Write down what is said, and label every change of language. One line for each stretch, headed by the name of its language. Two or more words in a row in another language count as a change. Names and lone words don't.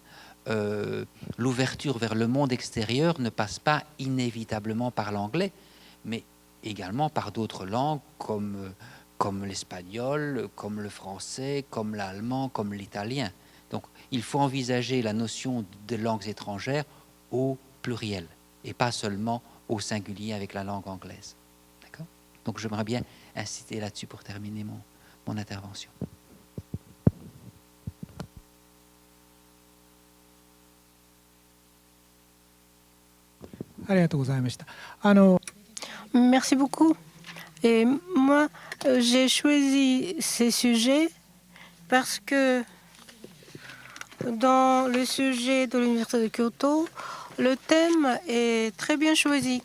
French: L'ouverture vers le monde extérieur ne passe pas inévitablement par l'anglais, mais également par d'autres langues comme l'espagnol, comme le français, comme l'allemand, comme l'italien. Donc il faut envisager la notion de langues étrangères au pluriel et pas seulement au singulier avec la langue anglaise. D'accord? Donc j'aimerais bien insister là-dessus pour terminer mon intervention.
Japanese: ありがとうございました。
French: Merci beaucoup. Et moi, j'ai choisi ces sujets parce que dans le sujet de l'Université de Kyoto, le thème est très bien choisi.